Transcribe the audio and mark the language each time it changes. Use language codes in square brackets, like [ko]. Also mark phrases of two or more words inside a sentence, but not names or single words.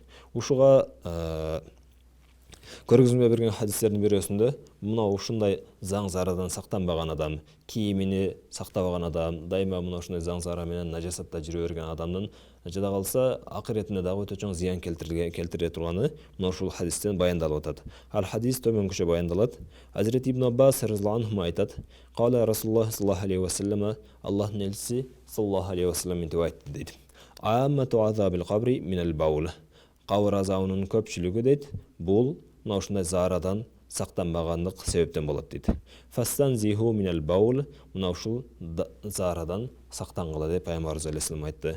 [ky] Ушуга көргөзмө берген хадистердин бирөөсүндө мына ушундай заң заарадан сактанбаган адам, кийимини сактабаган адам, дайыма мына ушундай заң заара менен нажасатта жүрө берген адамдын жада калса акыретине дагы өтө чоң зыян келтире турганы мына ушул хадистен баяндалып атат. Ал хадис төмөнкүчө баяндалат. Азирет Ибн Аббас [ar] رضي الله عنه [ky] айтат: [ar] "قال رسول الله صلى الله عليه وسلم, [ky] Аллахтын элчиси [ar] صلى الله عليه وسلم [ky] мынтип айтты" дейт. [ar] "عامة عذاب القبر من البول." [ky] Кабыр азабынын көпчүлүгү дейт, бул мына ушундай заарадан сактанбагандык себептен болот дейт. [ar] فاستنزهوا من البول, [ky] мына ушул заарадан сактангыла деп пайгамбарыбыз алейхиссалам айтты.